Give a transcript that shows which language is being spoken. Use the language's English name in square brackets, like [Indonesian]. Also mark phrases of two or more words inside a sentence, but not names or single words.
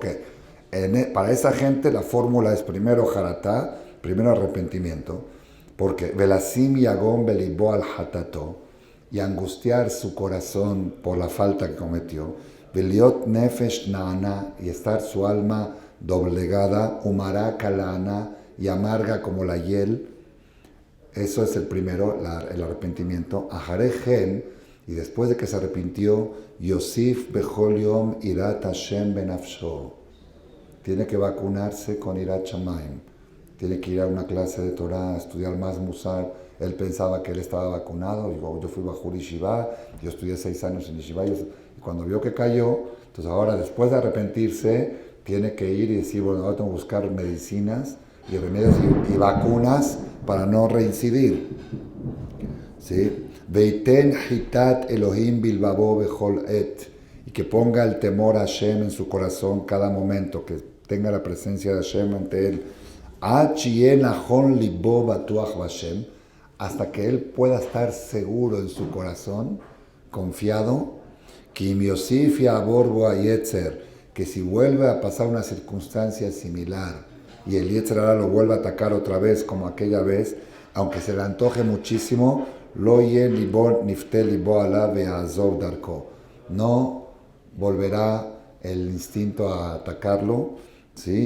[Spanish] Para esa gente la fórmula es primero jaratá, primero arrepentimiento, porque [Hebrew] ולשים יגון בלבו על חטאתו, [Spanish] y angustiar su corazón por la falta que cometió, [Hebrew] ולהיות נפש נענה, [Spanish] y estar su alma doblegada, [Hebrew] ומרה כלענה, [Spanish] y amarga como la hiel. Eso es el primero, el arrepentimiento. Ajaregen, y después de que se arrepintió, [Hebrew] יוסיף בכל יום יראת השם בנפשו. [Spanish] Tiene que vacunarse con [Hebrew] יראת שמים. [Spanish] Tiene que ir a una clase de Torah, estudiar más Musar. Él pensaba que él estaba vacunado. Yo fui [Hebrew] בחור ישיבה, [Spanish] yo estudié 6 años en Yeshiva. Y cuando vio que cayó, entonces ahora después de arrepentirse, tiene que ir y decir, bueno, ahora tengo que buscar medicinas y remedios y vacunas para no reincidir. ¿Sí? [Hebrew] ויתן יראת אלהים בלבבו בכל עת. [Spanish] Y que ponga el temor a Hashem en su corazón cada momento, que tenga la presencia de Hashem ante él. Hasta que él pueda estar seguro en su corazón, confiado, que si vuelve a pasar una circunstancia similar y el [Hebrew] יצר הרע [Spanish] lo vuelve a atacar otra vez como aquella vez, aunque se le antoje muchísimo, no volverá el instinto a atacarlo, ¿sí?